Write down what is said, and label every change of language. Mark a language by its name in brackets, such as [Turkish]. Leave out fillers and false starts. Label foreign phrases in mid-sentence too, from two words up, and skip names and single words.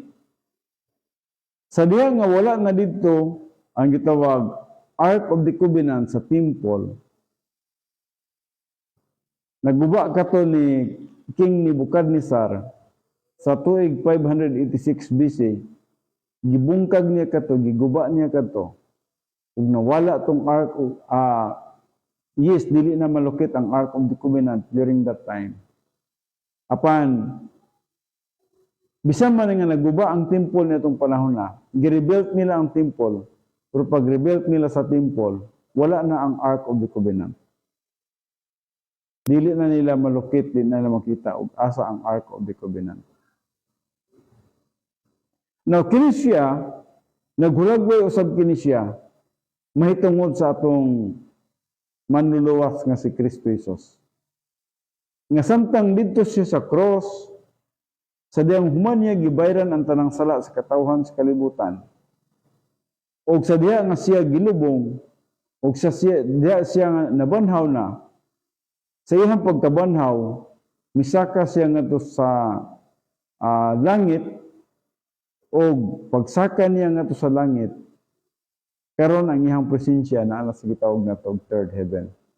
[Cebuano] Sa diya nga wala na dito ang gitawag Ark of the Covenant sa temple, nagbuba kato ni King Nebuchadnezzar sa tuig 586 BC, gibungkag niya kato, giguba niya kato, ug nawala tong Ark yes, dili na malukit ang Ark of the Covenant [English] during that time. [Cebuano] Apan bisan man nga nagguba ang temple nitong panahon na, gi-rebuild nila ang temple, pero pag rebuild nila sa temple, wala na ang Ark of the Covenant. Dili na nila malukit, dili na nila makita og asa ang Ark of the Covenant. Now, kini siya naghulagway usab kini siya mahitungod sa atong manluluwas nga si Kristo Jesus. Nga samtang didto siya sa cross, sa diyang human niya gibayran ang tanang sala sa katawhan sa kalibutan, o sa diya nga siya gilubong, o sa diya siya nga nabanhaw na, sa iyang pagkabanhaw, misaka siya nga to sa langit, o pagsaka niya nga to sa langit, karon ang iyang presensya na ana sa gitawag na to [English] third heaven.